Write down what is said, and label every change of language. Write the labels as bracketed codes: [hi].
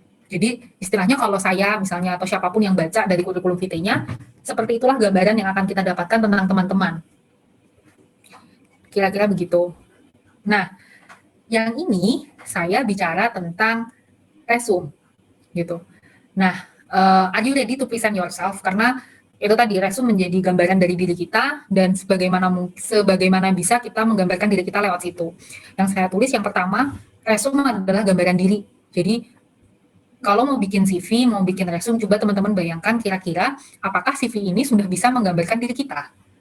[id] Jadi istilahnya kalau saya misalnya atau siapapun yang baca dari kurikulum vitae-nya, seperti itulah gambaran yang akan kita dapatkan tentang teman-teman. Kira-kira begitu. Nah, yang ini saya bicara tentang resume gitu. [en] Nah, are you ready to present yourself? [id] Karena itu tadi resume menjadi gambaran dari diri kita dan sebagaimana bisa kita menggambarkan diri kita lewat situ. Yang saya tulis yang pertama, resume adalah gambaran diri. Jadi kalau mau bikin CV, mau bikin resume, coba teman-teman bayangkan kira-kira apakah CV ini sudah bisa menggambarkan diri kita?